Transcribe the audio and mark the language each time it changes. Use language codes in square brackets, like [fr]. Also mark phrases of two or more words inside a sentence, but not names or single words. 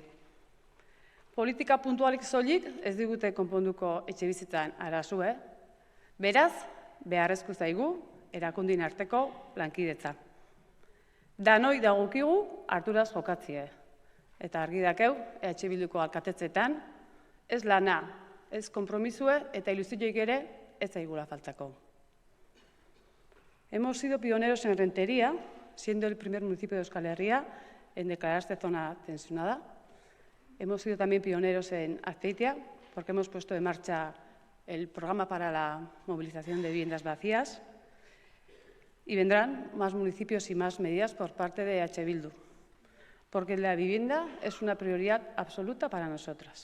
[eu] Politika puntualik soilik ez digute konponduko etxebizitzan arazue, beraz, beharrezko zaigu erakundin arteko lankidetza. Danoi dagokigu harturaz jokatzie, eta argi dakeu, EH Bilduko alkatetzetan, ez lana, ez konpromisue eta ilusioik ere ez zaigula faltako. [es] Hemos sido pioneros en Rentería, siendo el primer municipio de Euskal Herria en declararse zona tensionada. Hemos sido también pioneros en Azpeitia, porque hemos puesto en marcha el programa para la movilización de viviendas vacías, y vendrán más municipios y más medidas por parte de EH Bildu, porque la vivienda es una prioridad absoluta para nosotras.